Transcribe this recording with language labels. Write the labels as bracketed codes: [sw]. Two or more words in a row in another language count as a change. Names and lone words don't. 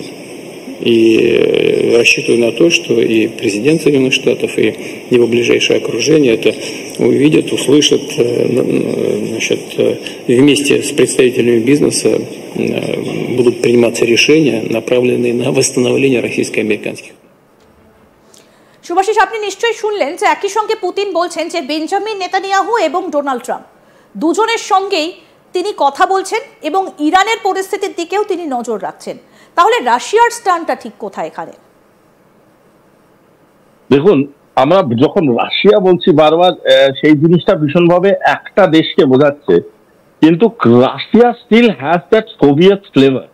[ru] И рассчитываю на то, что и президент Соединенных Штатов, и его ближайшее окружение это увидят, услышат, значит, вместе с представителями бизнеса будут приниматься решения, направленные на восстановление российско-американских. [bn] শুভাশিস, আপনি নিশ্চয়ই শুনলেন যে একই সঙ্গে পুতিন বলছেন যে বেঞ্জামিন নেতানিয়াহু এবং ডোনাল্ড ট্রাম্প দুজনের সঙ্গেই তিনি কথা বলছেন এবং ইরানের পরিস্থিতির দিকেও তিনি নজর রাখছেন। তাহলে রাশিয়ার স্ট্যান্ডটা ঠিক কোথায় এখানে? দেখুন, আমরা যখন রাশিয়া বলছি বারবার, সেই জিনিসটা ভীষণভাবে একটা দেশকে বোঝাচ্ছে, কিন্তু রাশিয়া [en] still has that Soviet flavour.